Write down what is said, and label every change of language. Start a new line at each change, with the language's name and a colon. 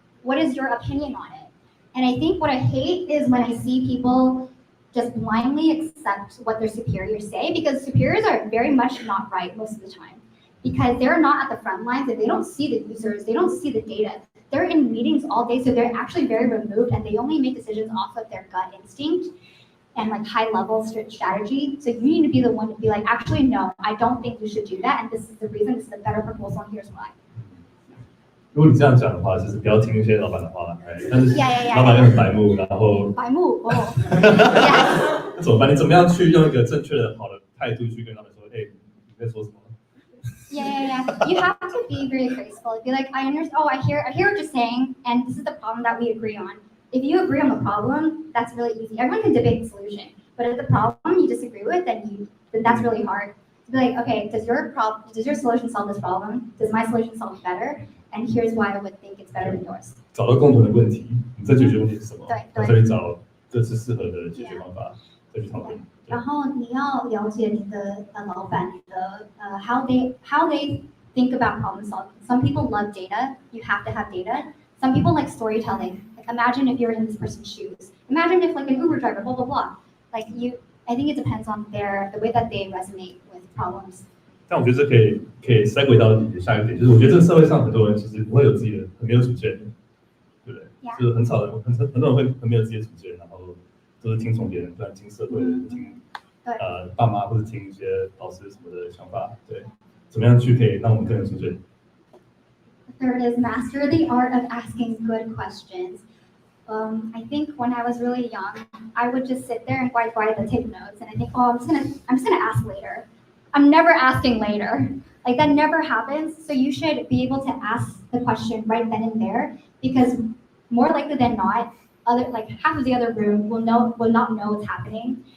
English: What is your opinion on it? And I think what I hate is when I see people just blindly accept what their superiors say, because superiors are very much not right most of the time, because they're not at the front lines and they don't see the users, they don't see the data. They're in meetings all day, so they're actually very removed and they only make decisions off of their gut instinct and like high level strategy. So you need to be the one to be like, actually, no, I don't think you should do that. And this is the reason, this is a better proposal, and here's why.
Chinese: 如果你这样讲的话，就是不要听一些老板的话，但是老板又很白目，然后白目哦，那怎么办？你怎么样去用一个正确的、好的态度去跟他们说，哎，你在说什么？
English: Yeah. You have to be very graceful. Be like, I understand. Oh, I hear what you're saying, and this is the problem that we agree on. If you agree on the problem, that's really easy. Everyone can debate the solution. But if the problem you disagree with, then that's really hard. To be like, okay, does your solution solve this problem? Does my solution solve it better? And here's why I would think it's better than yours.
Chinese: 找到共同的问题，你在解决问题是什么？对，再去找各自适合的解决方法，再去讨论。然后你要了解你的老板的
English: how they think about problem solving. Some people love data. You have to have data. Some people like storytelling. Like, imagine if you're in this person's shoes. Imagine if like an Uber driver, blah blah blah. Like I think it depends on the way that they resonate with problems.
Chinese: 但我觉得这可以segue到你的下一个点，就是我觉得这个社会上很多人其实不会有自己的很没有主见，对不对？
English: Yeah.
Chinese: 就是很少人，很多人会很没有自己的主见，然后都是听从别人，不然听社会的，听爸妈或者听一些老师什么的想法，对，怎么样去可以让我们更有主见？
English: Third is master the art of asking good questions. I think when I was really young, I would just sit there and quiet take notes, and I think, oh, I'm just gonna ask later. I'm never asking later. Like, that never happens. So you should be able to ask the question right then and there, because more likely than not, half of the other room will not know what's happening.